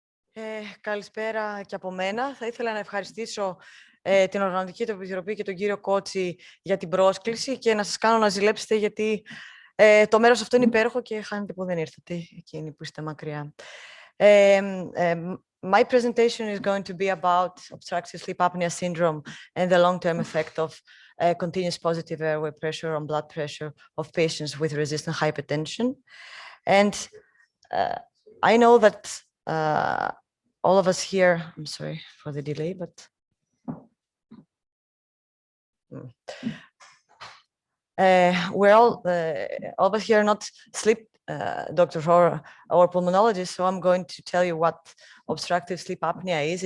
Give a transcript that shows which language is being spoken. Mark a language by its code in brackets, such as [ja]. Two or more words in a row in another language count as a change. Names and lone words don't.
[el] Καλησπέρα και από μένα. Θα ήθελα να ευχαριστήσω την Οργανωτική Επιτροπή και τον κύριο Κότσι για την πρόσκληση και να σας κάνω να ζηλέψετε γιατί το μέρος αυτό είναι υπέροχο και χάνετε που δεν ήρθατε, εκείνοι που είστε μακριά. [en] My presentation is going to be about obstructive sleep apnea syndrome and the long-term effect of continuous positive airway pressure on blood pressure of patients with resistant hypertension. And I know that all of us here, I'm sorry for the delay, but we're all of us here are not sleep doctors or pulmonologists, so I'm going to tell you what obstructive sleep apnea is.